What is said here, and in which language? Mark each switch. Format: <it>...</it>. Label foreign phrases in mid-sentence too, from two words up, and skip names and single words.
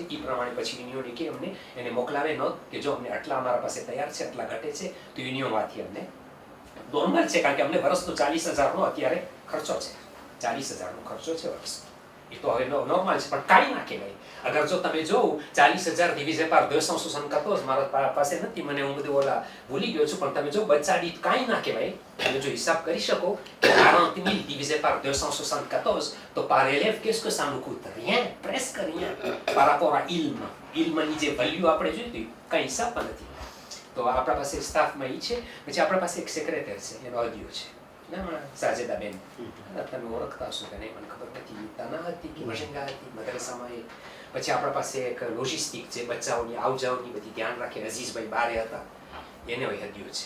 <gu>એ પ્રમાણે પછી યુનિયન કે અમને એને મોકલાવે ન કે જો અમને આટલા અમારા પાસે તૈયાર છે, આટલા ઘટે છે, તો યુનિયનમાંથી અમને નોર્મલ છે, કારણ કે અમને વર્ષનો 40,000નો અત્યારે ખર્ચો છે, 40,000નો ખર્ચો છે વર્ષ. એ તો હવે નોર્મલ છે, પણ કાંઈ ના કહેવાય. અગર જો તમે જોવું 40,000 ડિવિઝે par 274 મારા પાસે નથી, મને હું બધું ઓલા ભૂલી ગયો છું, પણ તમે જો બચ્ચા દીઠ કાંઈ ના કહેવાય. તમે જો હિસાબ કરી શકો કે</gu> <fr>40,000 divisé par 274, તો par élève qu'est-ce que ça nous coûte? Rien, presque rien par rapport à</fr> <gu>ilmની જે વેલ્યુ આપણે જોઈતી કાંઈ હિસાબ પણ નથી. તો આપણા પાસે સ્ટાફમાં એ છે. પછી આપણા પાસે એક સેક્રેટરી છે, એનો અધિયો છે, સાજેદાબેન. તમે ઓળખતા હશો કે નહીં મને ખબર નથી, તાના હતી કે મશંગા હતી મદ્રસામાં. એ પછી આપણા પાસે એક લોજિસ્ટિક છે, બચ્ચાઓની આવજાવની બધી ધ્યાન રાખે, અઝીઝભાઈ બારે હતા, એને હોય હદિયો છે.</gu>